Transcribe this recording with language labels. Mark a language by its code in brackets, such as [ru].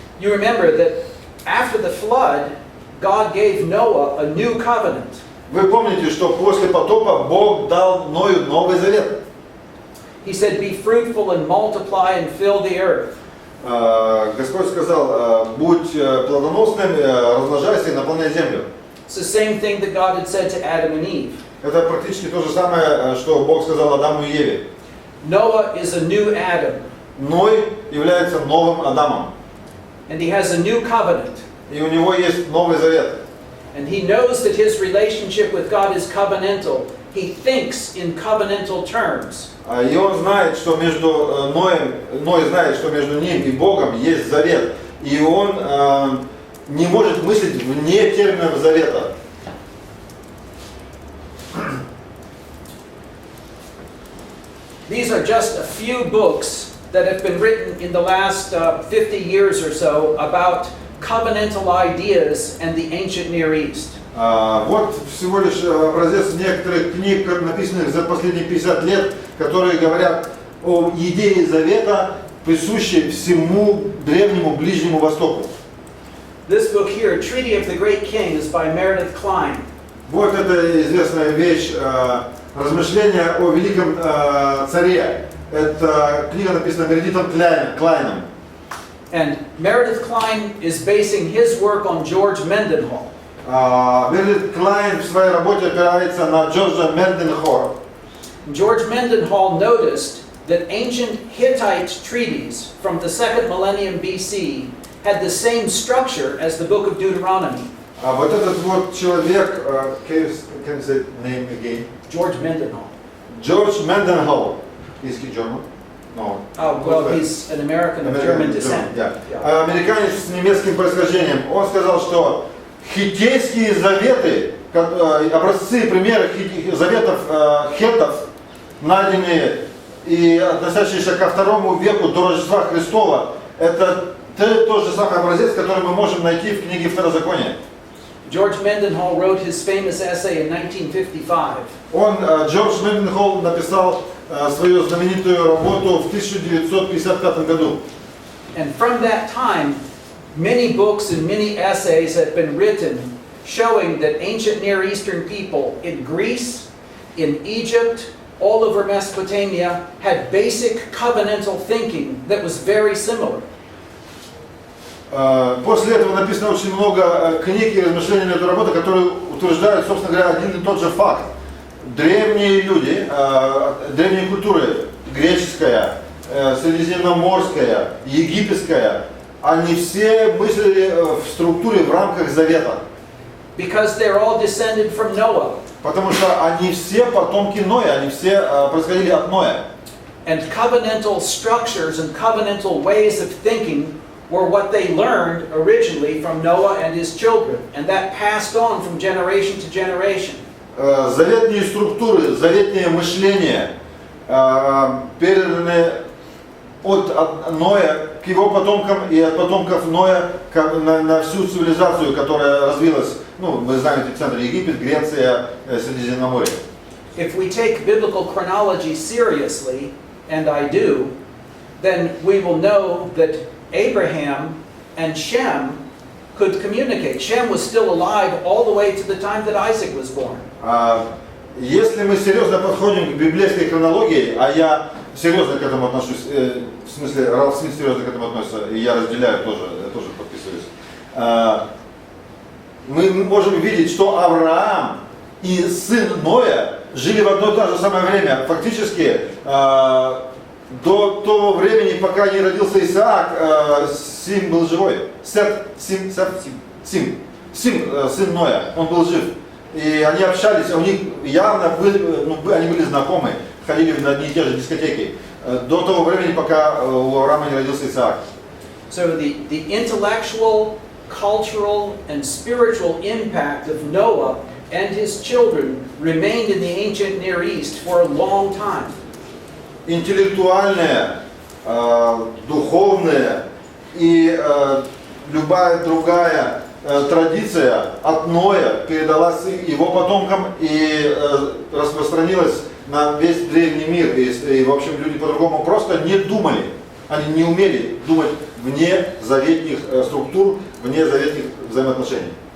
[en] You remember that after the flood, God gave Noah a new covenant. [ru] Вы помните, что после потопа Бог дал Ною Новый Завет. [en] He said, "Be fruitful and multiply and fill the earth." [ru] Господь сказал, будь плодоносным, размножайся и наполняй землю. [en] It's the same thing that God had said to Adam and Eve. [ru] Это практически то же самое, что Бог сказал Адаму и Еве. [en] Noah is a new Adam. [ru] Ной является новым Адамом. [en] And he has a new covenant. [ru] И у него есть Новый Завет. [en] And he knows that his relationship with God is covenantal. He thinks in covenantal terms. [ru] И он знает, что между Ной знает, что между ним и Богом есть завет. И он не может мыслить вне терминов завета. [en] These are just a few books that have been written in the last 50 years or so about covenantal ideas and the ancient Near East. [ru] Вот всего лишь образец некоторых книг, написанных за последние 50 лет, которые говорят о идее завета, присущей всему древнему Ближнему Востоку. [en] This book here, Treaty of the Great King, is by Meredith Kline. [ru] Вот эта известная вещь, размышления о великом царе. Это книга написана Мередитом Клайном. [en] And Meredith Kline is basing his work on George Mendenhall. [ru] Мередит Клайн в своей работе опирается на Джорджа Менденхора. [en] George Mendenhall noticed that ancient Hittite treaties from the 2nd millennium BC had the same structure as the book of Deuteronomy. [ru] А вот этот вот человек, [en] can you say name again? George Mendenhall. George Mendenhall. Is he German? No. Oh, well, he's an American of German descent. Yeah. Yeah. [ru] Американец с немецким происхождением. Он сказал, что хиттейские заветы, образцы, примеры заветов хеттов, найденные и относящиеся ко II веку до Рождества Христова, это тот же самый образец, который мы можем найти в книге Второзакония. [en] George Mendenhall wrote his famous essay in 1955. [ru] Джордж Менdenhall написал свою знаменитую работу в 1955 году. [en] And from that time, many books and many essays have been written showing that ancient Near Eastern people in Greece, in Egypt, all over Mesopotamia had basic covenantal thinking that was very similar. [ru] После этого написано очень много книг и размышлений на эту работу, которые утверждают, собственно говоря, один и тот же факт. Древние люди, древние культуры, греческая, средиземноморская, египетская, они все мыслили в структуре, в рамках завета. [en] Because they're all descended from Noah. [ru] Потому что они все потомки Ноя, они все происходили от Ноя. [en] And covenantal structures and covenantal ways of thinking were what they learned originally from Noah and his children, and that passed on from generation to generation. [ru] Заветные структуры, заветные мышления переданы от Ноя к его потомкам и от потомков Ноя на всю цивилизацию, которая развилась. Ну, мы знаем эти центры: Египет, Греция, Средиземноморье. [en] If we take biblical chronology seriously, and I do, then we will know that Abraham and Shem could communicate. Shem was still alive all the way to the time that Isaac was born. [ru] Если мы серьезно подходим к библейской хронологии, а я серьезно к этому отношусь, в смысле, Ралф Смит серьезно к этому относится, и я разделяю тоже, я тоже подписываюсь, мы можем видеть, что Авраам и сын Ноя жили в одно и то же самое время. Фактически, до того времени, пока не родился Исаак, Сим был живой. Сим, сын Ноя, он был жив. И они общались, у них явно они были знакомы, ходили на одни и те же дискотеки. До того времени, пока у Авраама не родился Исаак. [en] So the intellectual, cultural, and spiritual impact of Noah and his children remained in the ancient Near East for a long time. [ru] Интеллектуальная, духовная и любая другая традиция от Ноя передалась его потомкам и распространилась на весь древний мир. И в общем, люди по-другому просто не думали, они не умели думать вне заветных структур, вне заветных взаимоотношений.